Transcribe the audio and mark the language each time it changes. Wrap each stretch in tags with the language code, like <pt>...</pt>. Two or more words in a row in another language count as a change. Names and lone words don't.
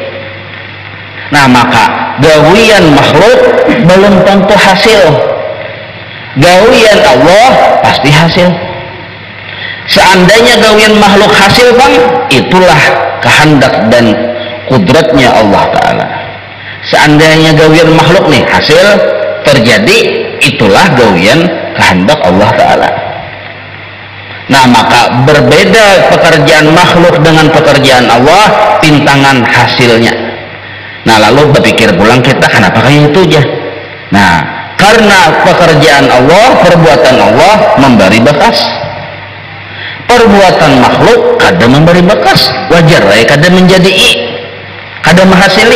<id>Nah maka gawian makhluk belum tentu hasil, gawian Allah pasti hasil. Seandainya gawian makhluk hasil bang, itulah kehendak dan kudratnya Allah Ta'ala. Seandainya gawian makhluk nih hasil terjadi, itulah gawian kehendak Allah Ta'ala. Nah maka berbeda pekerjaan makhluk dengan pekerjaan Allah, pintangan hasilnya. Nah lalu berpikir pulang kita kenapa kayak itu aja. Nah karena pekerjaan Allah, perbuatan Allah memberi bekas, perbuatan makhluk kada memberi bekas, wajar ya kada menjadi kada menghasilkan.</id>